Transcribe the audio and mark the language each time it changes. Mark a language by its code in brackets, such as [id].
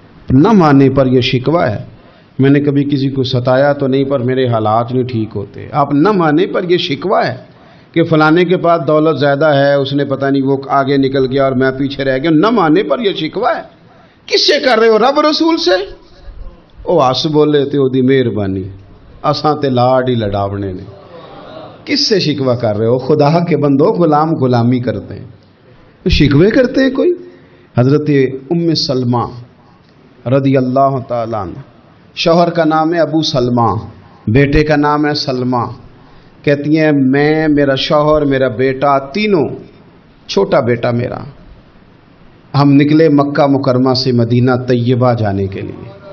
[ur] نہ مانے پر یہ شکوہ ہے میں نے کبھی کسی کو ستایا تو نہیں پر میرے حالات نہیں ٹھیک ہوتے. آپ نہ مانے پر یہ شکوہ ہے کہ فلانے کے پاس دولت زیادہ ہے، اس نے پتہ نہیں وہ آگے نکل گیا اور میں پیچھے رہ گیا. نہ مانے پر یہ شکوہ ہے. کس سے کر رہے ہو؟ رب رسول سے. [pa] او آس بولے تے او دی مہربانی اساں تے لاڈ ہی لڑاونے نے. [ur] کس سے شکوہ کر رہے ہو؟ خدا کے بندو، غلام غلامی کرتے ہیں، شکوے کرتے ہیں کوئی. حضرت ام سلمہ رضی اللہ تعالیٰ عنہ، شوہر کا نام ہے ابو سلمہ، بیٹے کا نام ہے سلمہ. کہتی ہیں میں، میرا شوہر، میرا بیٹا، تینوں، چھوٹا بیٹا میرا، ہم نکلے مکہ مکرمہ سے مدینہ طیبہ جانے کے لیے.